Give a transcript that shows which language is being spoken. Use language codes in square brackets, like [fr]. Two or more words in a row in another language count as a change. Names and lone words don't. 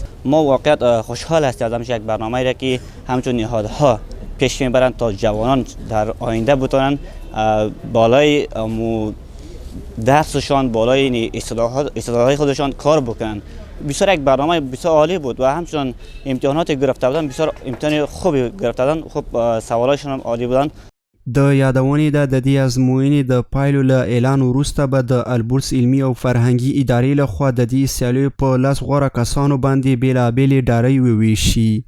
[fa] ما واقعا خوشحال هستیم از یک برنامه را که همچون نهادها پیش میبرند تا جوانان در آینده بتونن بالای درسشان، بالای استعدادهای خودشان کار بکنن. بسیار یک برنامه بسیار عالی بود و همچنان امتحانات گرفته بودن، بسیار امتحان خوبی گرفته بودن، خوب سوالایشان هم عالی بودن. [ps] د یادونې ده د دې ازموینې د پایلو له اعلان وروسته به د البورس علمي او فرهنګي ادارې لخوا د دې سیالیو په 10 غوره کسانو باندې بېلابېلې ډالۍ وویشي.